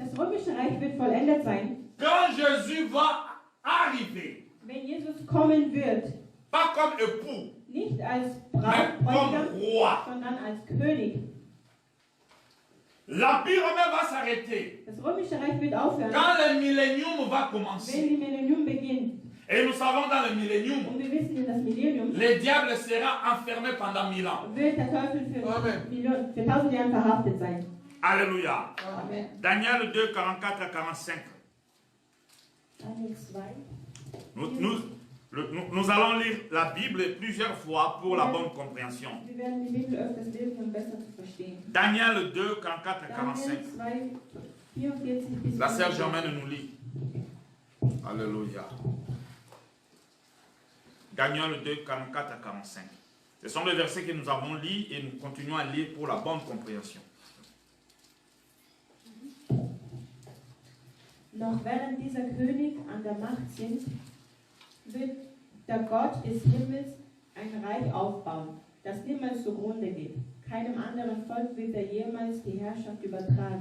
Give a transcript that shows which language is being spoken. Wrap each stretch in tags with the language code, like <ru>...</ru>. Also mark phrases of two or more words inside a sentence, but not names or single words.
<de>Das Römische Reich wird vollendet sein,</de> <fr>quand Jésus va arriver.</fr> <de>wenn Jesus kommen wird.</de> <fr>Pas comme époux,</fr> <de>Nicht als</de> <fr>mais comme</fr> <de>Bräutigam,</de> <fr>roi.</fr> <de>sondern als König.</de> <fr>L'Empire romain va s'arrêter</fr> <de>Das Römische Reich wird aufhören,</de> <fr>quand le millénium va</fr> <de>wenn</de> <fr>commencer.</fr> <de>die Millennium beginnt.</de> <fr>Et nous savons dans le millénium,</fr> <de>Und wir wissen, in das Millennium</de> <fr>le diable sera enfermé pendant 1000 ans.</fr> <de>wird der Teufel für 1000 Jahre verhaftet sein.</de> <fr>Alléluia. Amen. Daniel 2, 44 à 45.</fr> <de>Daniel 2.</de> <fr>Nous allons lire la Bible plusieurs fois pour la bonne compréhension.</fr> <de>Wir werden die Bibel öfters lesen, um besser zu verstehen.</de> <fr>Daniel 2, 44 à 45.</fr> <de>Daniel 2, 44 bis</de> <fr>La sœur</fr> <de>45.</de> <fr>Germaine nous lit. Alléluia. Daniel 2, 44 à 45. Ce sont les versets que nous avons lus et nous continuons à lire pour la bonne compréhension.</fr> <de>Noch während dieser König an der Macht sind, wird der Gott des Himmels ein Reich aufbauen, das niemals zugrunde geht. Keinem anderen Volk wird er jemals die Herrschaft übertragen.</de>